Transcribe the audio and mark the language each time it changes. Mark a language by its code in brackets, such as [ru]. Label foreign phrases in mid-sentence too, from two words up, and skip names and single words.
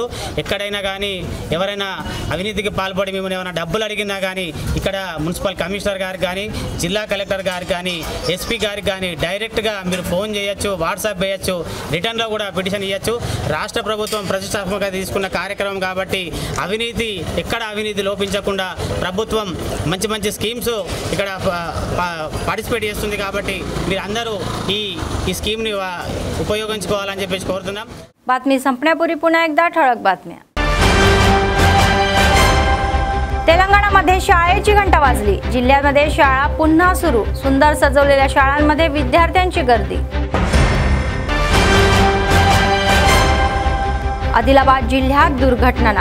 [te] ఎక్కడైనా కానీ ఎవరైనా అవినీతికి పాల్పడి మేము ఏమైనా డబ్బులు అడిగినా కానీ ఇక్కడ [en] municipal commissioner [te] గారికి కానీ, జిల్లా కలెక్టర్ గారికి కానీ, ఎస్పీ గారికి కానీ డైరెక్ట్గా మీరు ఫోన్ చేయొచ్చు, వాట్సాప్ చేయొచ్చు, రిటర్న్లో కూడా పిటిషన్ ఇవ్వచ్చు. రాష్ట్ర ప్రభుత్వం ప్రతిష్టాత్మకంగా తీసుకున్న కార్యక్రమం కాబట్టి ఎక్కడ అవినీతి లోపించకుండా ప్రభుత్వం మంచి మంచి స్కీమ్స్ ఇక్కడ పార్టిసిపేట్ చేస్తుంది. కాబట్టి మీరు అందరూ ఈ स्कीमनी उपयोగించుకోవాలని చెప్పేసి కోరుతున్నాం. [mr] बातमी संपण्यापूर्वी पुन्हा एकदा ठळक बातम्या. तेलंगणामध्ये शाळेची घंटा वाजली. जिल्ह्यामध्ये शाळा पुन्हा सुरू. सुंदर सजवलेल्या शाळांमध्ये विद्यार्थ्यांची गर्दी. आदिलाबाद जिल्ह्यात दुर्घटना.